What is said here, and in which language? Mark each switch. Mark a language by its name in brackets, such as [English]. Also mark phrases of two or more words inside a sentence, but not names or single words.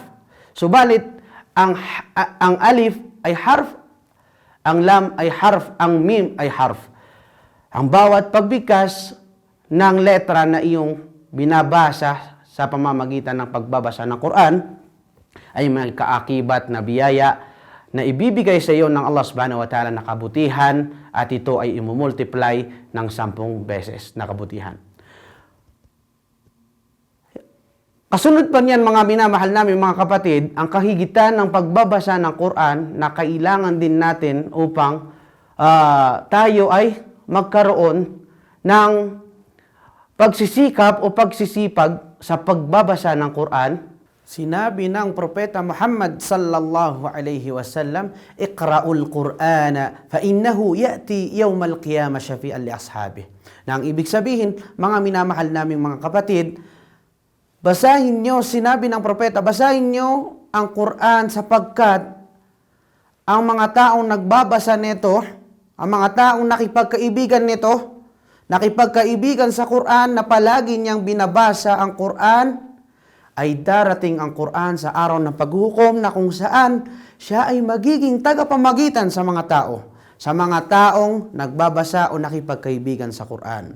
[Filipino] Subalit, ang alif ay harf, ang lam ay harf, ang mim ay harf. Ang bawat pagbigkas ng letra na iyong binabasa sa pamamagitan ng pagbabasa ng Quran ay may kaakibat na biyaya na ibibigay sa iyo ng Allah [Arabic] سبحانه وتعالى [Filipino] na kabutihan, at ito ay imumultiply ng 10 beses na kabutihan. Kasunod pa niyan, mga minamahal namin mga kapatid, ang kahigitan ng pagbabasa ng Quran na kailangan din natin upang tayo ay magkaroon ng pagsisikap o pagsisipag sa pagbabasa ng Quran. Sinabi ng Propeta Muhammad [Arabic] صلى الله عليه وسلم, اقرءوا القرآن فإنه يأتي يوم القيامة شفيعا لأصحابه. [Filipino] Na ang ibig sabihin, mga minamahal naming mga kapatid, basahin nyo, sinabi ng Propeta, basahin nyo ang Quran sapagkat ang mga taong nagbabasa nito, ang mga taong nakipagkaibigan nito, nakipagkaibigan sa Quran na palagi niyang binabasa ang Quran, ay darating ang Quran sa araw ng paghukom na kung saan siya ay magiging tagapamagitan sa mga tao, sa mga taong nagbabasa o nakipagkaibigan sa Quran.